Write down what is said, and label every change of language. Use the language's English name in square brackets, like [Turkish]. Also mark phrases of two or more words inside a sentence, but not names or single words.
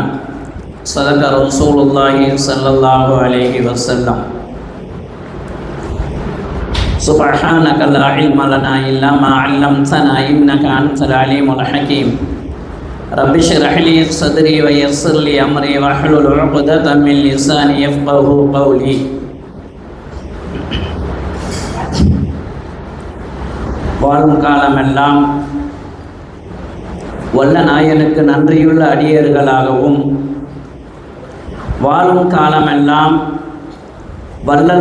[Arabic] صدق رسول الله صلى الله عليه وسلم. سبحانك لا علم لنا إلا ما علمتنا إنك أنت العليم الحكيم. رب اشرح لي صدري ويسر لي أمري واحلل عقدة من لساني يفقهوا قولي. [Tamil] வாழும் காலமெல்லாம் வல்ல நாயனுக்கு நன்றியுள்ள அடியர்களாகவும், வாழும் காலமெல்லாம் வல்லல்